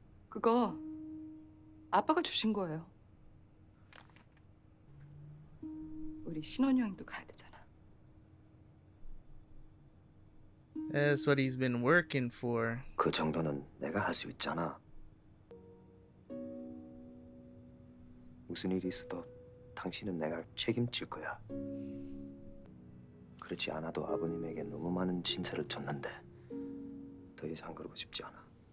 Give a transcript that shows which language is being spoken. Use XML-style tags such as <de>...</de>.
<ko>그거 아빠가 주신 거예요. 우리 신혼여행도 가야 되잖아.</ko> <en>That's what he's been working for.</en> <ko>그 정도는 내가 할 수 있잖아. 무슨 일이 있어도 당신은 내가 책임질 거야. 그렇지 않아도 아버님에게 너무 많은 진세를 졌는데 더 이상 그러고 싶지 않아.</ko>